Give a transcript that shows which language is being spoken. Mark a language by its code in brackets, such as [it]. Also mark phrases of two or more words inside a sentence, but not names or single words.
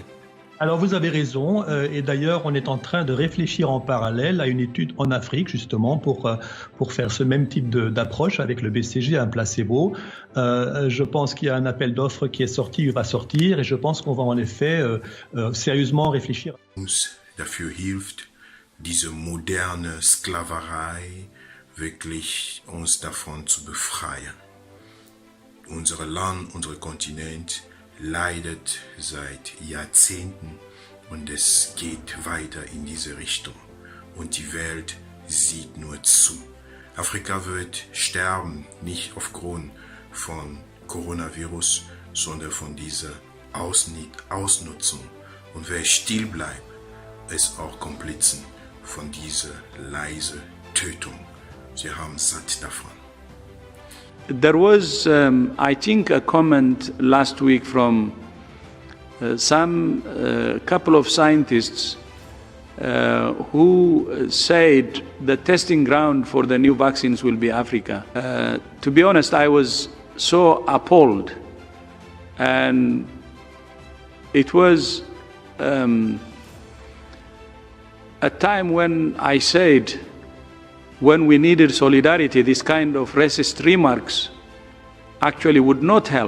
[fr] Alors vous avez raison, et d'ailleurs on est en train de réfléchir en parallèle à une étude en Afrique justement pour faire ce même type d'approche avec le BCG, un placebo. Je pense qu'il y a un appel d'offres qui est sorti, il va sortir, et je pense qu'on va en effet sérieusement réfléchir. [de] Uns dafür hilft, diese moderne Sklaverei wirklich uns davon zu befreien. Unser Land, unser Kontinent leidet seit Jahrzehnten und es geht weiter in diese Richtung. Und die Welt sieht nur zu. Afrika wird sterben, nicht aufgrund von Coronavirus, sondern von dieser Ausnutzung. Und wer still bleibt, ist auch Komplizen von dieser leisen Tötung. Sie haben satt davon. [en] There was, I think, a comment last week from some couple of scientists who said the testing ground for the new vaccines will be Africa. To be honest, I was so appalled, and it was a time when I said, when we needed solidarity, this kind of racist remarks actually would not help.